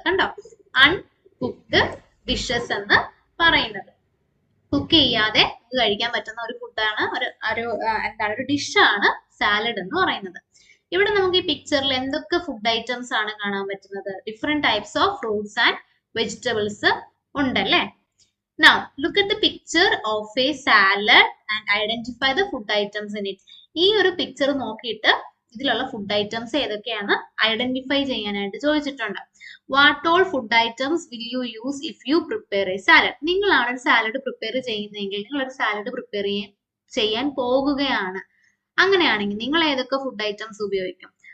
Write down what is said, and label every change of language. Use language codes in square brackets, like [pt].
[ml] കണ്ടോ, uncooked dishes എന്ന് പറയുന്നത്. കുക്ക് ചെയ്യാതെ നമുക്ക് കഴിക്കാൻ പറ്റുന്ന ഒരു ഫുഡാണ്, ഒരു ഡിഷാണ് സാലഡ് എന്ന് പറയുന്നത്. ഇവിടെ നമുക്ക് ഈ പിക്ചറിൽ എന്തൊക്കെ ഫുഡ് ഐറ്റംസ് ആണ് കാണാൻ പറ്റുന്നത്? [en] different types of fruits and vegetables [ml] ഉണ്ടല്ലേ. [en] Now look at the picture of a salad and identify the food items in it. [ml] ഈ ഒരു പിക്ചർ നോക്കിയിട്ട് ഇതിലുള്ള ഫുഡ് ഐറ്റംസ് ഏതൊക്കെയാണ് ഐഡന്റിഫൈ ചെയ്യാനായിട്ട് ചോദിച്ചിട്ടുണ്ട്. [en] What all food items will you use if you prepare a salad? [ml] നിങ്ങളാണ് ഒരു salad prepare ചെയ്യുന്നതെങ്കിൽ, നിങ്ങളൊരു സാലഡ് പ്രിപ്പയർ ചെയ്യാൻ പോകുകയാണ്, അങ്ങനെയാണെങ്കിൽ നിങ്ങൾ ഏതൊക്കെ ഫുഡ് ഐറ്റംസ് ഉപയോഗിക്കും?